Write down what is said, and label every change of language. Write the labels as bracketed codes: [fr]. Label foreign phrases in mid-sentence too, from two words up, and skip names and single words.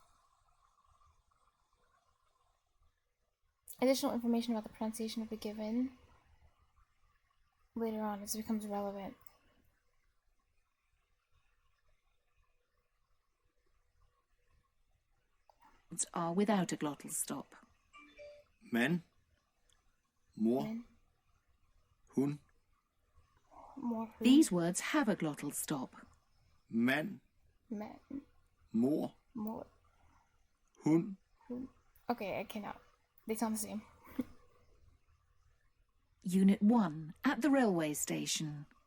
[en] Additional information about the pronunciation of a given later on as it becomes relevant. Are without a glottal stop. [da] Man, mor, Men, hun, [en] more, who, These words have a glottal stop. [da] mand, men, mor, [en] more, [da] hun, [en] who. Okay, I cannot. They sound the same. Unit 1, at the railway station.